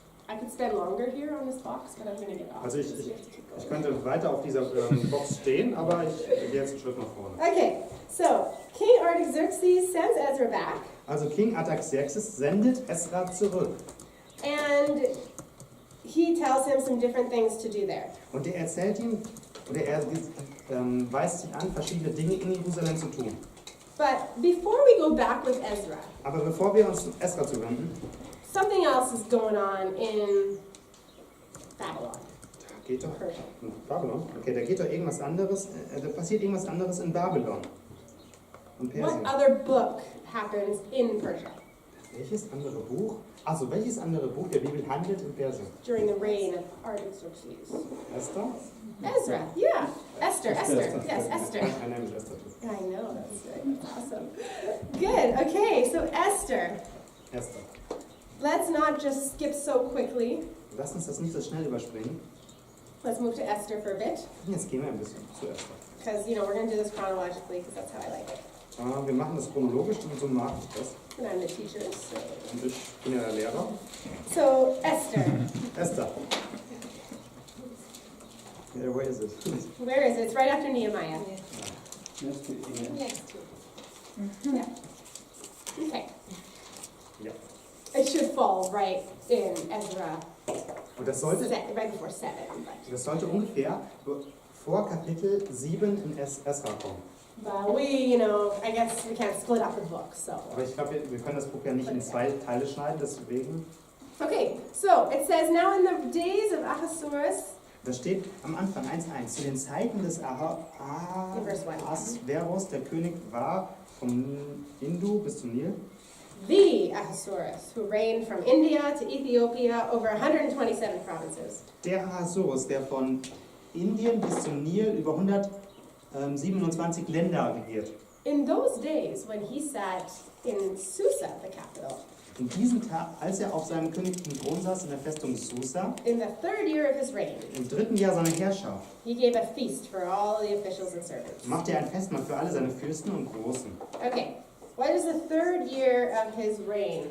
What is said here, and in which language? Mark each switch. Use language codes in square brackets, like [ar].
[en] I could spend longer here on this box, but I'm going to get off. [de] Also ich [en] because we have to keep [de] Ich [en] going. [de] könnte weiter auf dieser Box stehen, aber ich gehe jetzt einen Schritt nach vorne. [en] Okay, so King Artaxerxes sends Ezra back, [de] Also King Artaxerxes sendet Esra zurück. [en] and he tells him some different things to do there. [de] Und er erzählt ihm, oder er weist ihn an, verschiedene Dinge in Jerusalem zu tun. [en] But before we go back with Ezra, [de] Aber bevor wir uns Esra zuwenden, [en] something else is going on in Babylon, [de] da geht doch [en] Persia. [de] Babylon. Okay, da geht doch irgendwas anderes, da passiert irgendwas anderes in Babylon. Und Persien. [en] What other book happens in Persia [de] Welches andere Buch? Also welches andere Buch der Bibel handelt in Persien? [en] during the reign of Artaxerxes? Esther? Ezra, yeah. Esther, yes, Esther. [de] Mein Name ist Esther. [en] I know, that's awesome. Good, okay, so Esther. Esther. Let's not just skip so quickly. [de] Lass uns das nicht so schnell überspringen. [en] Let's move to Esther for a bit, [de] Jetzt gehen wir ein bisschen zu Esther. [en] because, we're going to do this chronologically, because that's how I like it. [de] Wir machen das chronologisch und so mag ich das. [en] And I'm the teacher, so. [de] Und ich bin ja der Lehrer. [en] So, Esther. Esther. Yeah, where is it? Where is it? It's right after Nehemiah. Yeah. Okay. [de] Ja. [en] It should fall right in Ezra, [de] Und das sollte, [en] right before 7. But, [de] das sollte ungefähr vor Kapitel 7 in Esra kommen. [en] but we, I guess we can't split up the book, so. [de] Aber ich glaube, wir können das Buch ja nicht in 2 Teile schneiden, deswegen. [en] Okay, so it says, now in the days of Ahasuerus, [de] Da steht am Anfang 1,1. Zu den Zeiten des Ahasverus, der König war vom Hindu bis zum Nil. [en] the Ahasuerus, who reigned from India to Ethiopia over 127 provinces. [de] Der Ahasverus, der von Indien bis zum Nil über 127 Länder regiert. [en] In those days, when he sat in Susa, the capital, [de] In diesem Tag, als er auf seinem königlichen Thron saß in der Festung Susa, [en] in the 3rd year of his reign, [de] im 3. Jahr seiner Herrschaft, [en] he gave a feast for all the officials and servants. [de] machte er ein Festmahl für alle seine Fürsten und Großen. [en] Okay, what is the 3rd year of his reign?